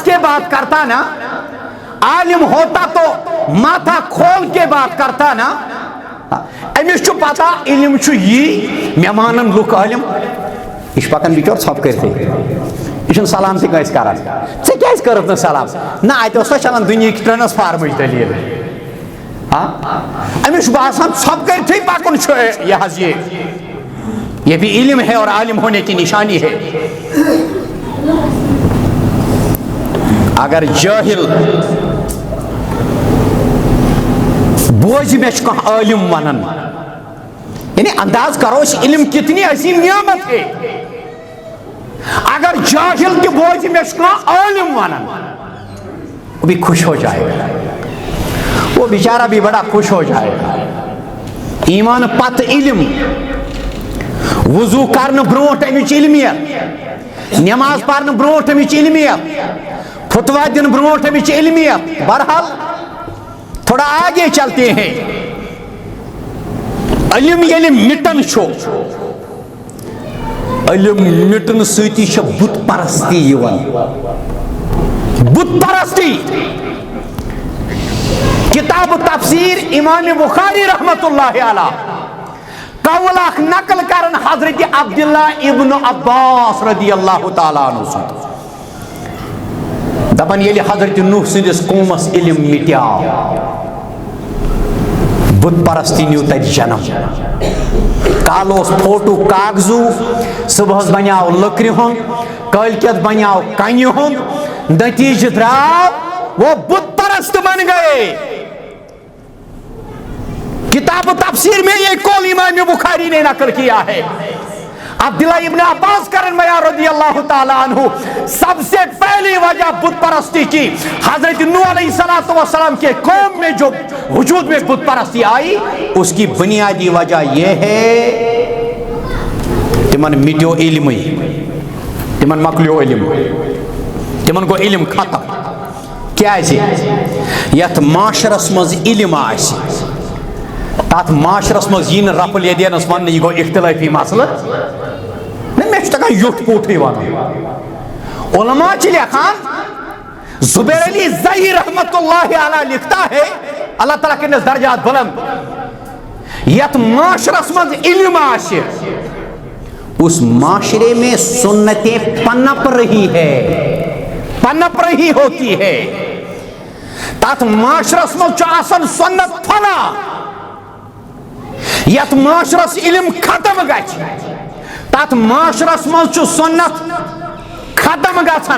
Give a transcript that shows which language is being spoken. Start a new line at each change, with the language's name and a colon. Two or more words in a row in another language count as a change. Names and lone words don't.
Urdu: کے بات کرتا نا عالم ہوتا تو ماتھا کھول کے بات کرتا نا
Kashmiri: امس چھُ پتہ علم چھُ یی مےٚ مانن لُکھ عالم یہ چھُ پکان بِچور ژھۄپہٕ کٔرتھٕے یہ چھُنہٕ سلام تہِ کٲنٛسہِ کران ژےٚ کیازِ کٔرٕتھ نہٕ سلام نہ اتہِ اوس نہ چلان دُنیہٕچ ٹرانسفارمٕچ دٔلیٖل امس چھُ باسان ژھۄپہٕ کٔرتھٕے پکُن چھُ یہِ حظ یہِ
Urdu: یہ بھی علم ہے اور عالم ہونے کی نشانی ہے. اگر جاہل بوجھ میں عالم ونن, یعنی انداز کرو اس علم کتنی عظیم نعمت ہے. اگر جاہل کے بوجھ میں عالم ونن, وہ بھی خوش ہو جائے گا, وہ بیچارہ بھی بڑا خوش ہو جائے گا.
Kashmiri: ایمان پت علم, وضو کرن برونٹ امچ علمیت, نماز پڑھن برونٹ امچ علمیت, فتوا دن برونٹ امچ علمیت.
Urdu: بہرحال تھوڑا آگے چلتے ہیں.
Kashmiri: علم یلی مٹن چھو, علم مٹن سیتی چھ بت پرستی یوان. بت پرستی. کتاب تفسیر امام بخاری
Arabic: رحمت اللہ علیہ
Kashmiri: قول اخ نقل کرن حضرت عبداللہ ابن عباس
Arabic: رضی اللہ تعالیٰ عنہ
Kashmiri: سن. دپن یلی حضرت نوح سندس قومس علم مٹیاو, بت پرستی نیو تت جنم. کالوس فوٹو کاغذو, صبح بنیاو لکری ہن, کالکت بنیاو کنی ہن, نتیجہ دراو
Urdu: وہ بت پرست بن گئے. کتاب تفسیر میں یہ قول امام بخاری نے نقل کیا ہے.
Kashmiri: عبداللہ ابن عباس کرن بیان
Arabic: رضی اللہ تعالیٰ عنہ,
Urdu: سب سے پہلی وجہ بت پرستی کی حضرت نوح
Arabic: علیہ السلام
Urdu: کے قوم میں جو وجود میں بت پرستی آئی, اس کی بنیادی وجہ یہ ہے
Kashmiri: تمن مٹیو علم, تمن مکلیو علم, تمن کو علم ختم. کیا یت معاشرس مز علم آسی, تات معاشرس مز یہ رفل یدینس ون یہ گو اختلافی مسئلہ میں تکان یوٹ پوٹھی ون. علماء لکھان,
Urdu: زبیر علی زہی
Arabic: رحمت اللہ علیہ
Urdu: لکھتا ہے, اللہ تعالیٰ کے درجات بلند,
Kashmiri: یت معاشرس مز علم آسی
Urdu: اس معاشرے میں سنتیں پنپ رہی ہے, پنپ رہی ہوتی ہے.
Kashmiri: تات معاشرس مز آسن سنت پھلا, یت معاشرس علم ختم گچ, تات معاشرس مز سنت ختم گژھن.